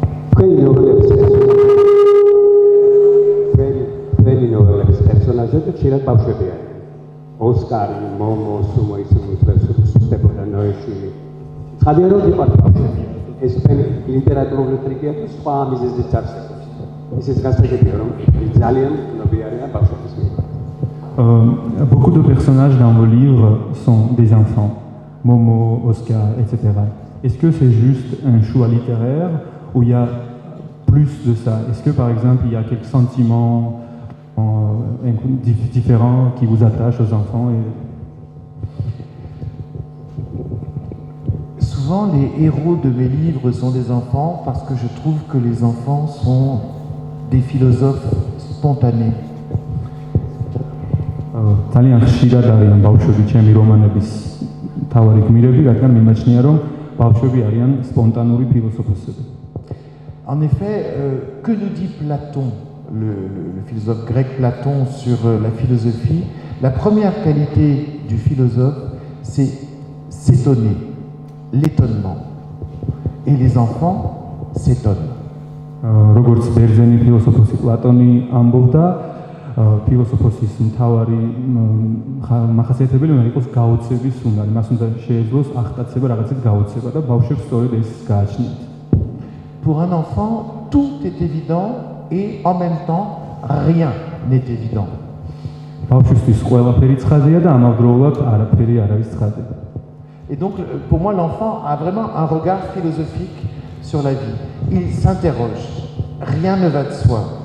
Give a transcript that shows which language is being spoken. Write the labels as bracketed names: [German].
[Georgian] თქვენი ნოველების პერსონაჟები ხშირად ბავშვები არიან. ოსკარი, მომო, სუმოისკის მუსიკოსები და ნოეშვილი. ცხადია, რომ იყავთ ბავშვები. ეს თქვენი ლიტერატურული ტრიკია თუ სხვა მიზეზით წარსულს. ისიც გასაგებია, რომ ძალიან ცნობილია ბავშვების მიერ. [French] Beaucoup de personnages dans vos livres sont des enfants. Momo, Oscar, etc. Est-ce que c'est juste un choix littéraire ou il y a plus de ça? Est-ce que par exemple il y a quelques sentiments différents qui vous attachent aux enfants Souvent, les héros de mes livres sont des enfants parce que je trouve que les enfants sont des philosophes spontanés. [Georgian] ძალიან ხშირად არიან ბავშვები ჩემი რომანების თავარი გმირები, რადგან მიმაჩნია რომ ბავშვები არიან სპონტანური ფილოსოფოსები. [French] En effet, que nous dit Platon, le philosophe grec Platon, sur la philosophie? La première qualité du philosophe, c'est s'étonner, l'étonnement. Et les enfants s'étonnent. [Georgian] როგორც ბერძენი ფილოსოფოსი პლატონი ამბობდა, ფილოსოფოსის მთავარი მახასიათებელი უნდა იყოს გაოცების უნარი. მას უნდა შეეძლოს ახტაცება რაღაცით გაოცება და ბავშვებს სწორედ ეს გააჩნიათ. [French] Pour un enfant, tout est évident et en même temps, rien n'est évident. [Georgian] ბავშვისთვის ყველაფერი ცხადია და ამავდროულად არაფერი არ არის ცხადი. [French] Et donc, pour moi, l'enfant a vraiment un regard philosophique sur la vie. Il s'interroge. Rien ne va de soi.